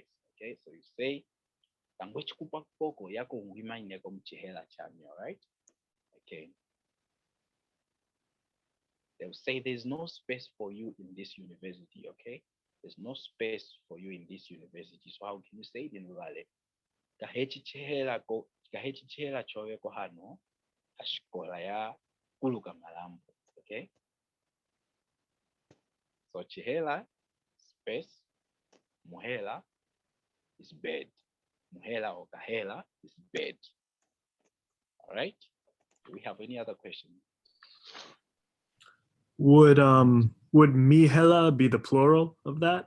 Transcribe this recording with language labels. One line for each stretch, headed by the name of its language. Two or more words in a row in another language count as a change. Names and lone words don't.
English: Okay, so you say all right? Okay. they'll say there's no space for you in this university, okay? There's no space for you in this university. So how can you say it in Luvale?
Luvale: Kahechihela choweko hano ashikola ya kuluka malambo, okay?
English: So chihela, space, muhela is bed. Muhela or kahela is bed. All right. Do we have any other question? Would mihela be the plural of that?